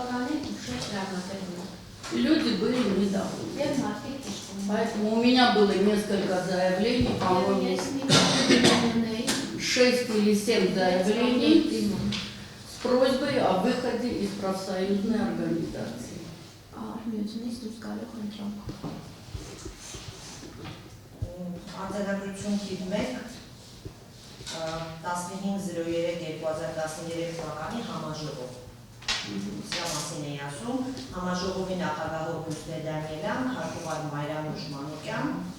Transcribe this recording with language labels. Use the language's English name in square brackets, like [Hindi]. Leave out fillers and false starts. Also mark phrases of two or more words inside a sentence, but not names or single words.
[Russian] Люди были недовольны. Поэтому у меня было несколько заявлений, по-моему, 6 или 7 заявлений с просьбой о выходе из профсоюзной организации. [Armenian] Արձանագրություն թիվ 1 1503-2013 թվականի համաժողով։ Սրա մասին էի ասում, համաժողովի նախագահ Օգուստ Դանիելյան, քարտուղար Մայրանուշ Մանուկյան,